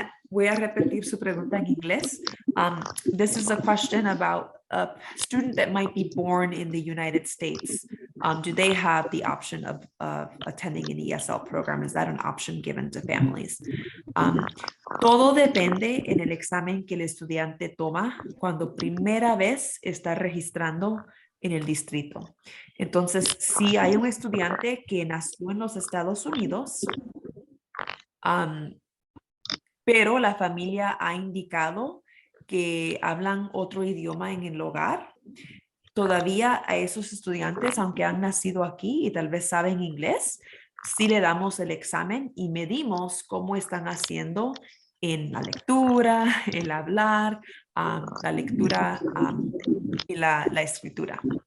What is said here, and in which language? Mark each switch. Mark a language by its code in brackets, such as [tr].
[es] Voy a repetir su pregunta en inglés. [en] This is a question about a student that might be born in the United States. Do they have the option of attending an ESL program? Is that an option given to families? [es] Todo depende en el examen que el estudiante toma cuando primera vez está registrando en el distrito. Entonces, si hay un estudiante que nació en los Estados Unidos, pero la familia ha indicado que hablan otro idioma en el hogar, todavía a esos estudiantes, aunque han nacido aquí y tal vez saben inglés, sí le damos el examen y medimos cómo están haciendo en la lectura, el hablar, la lectura y la escritura.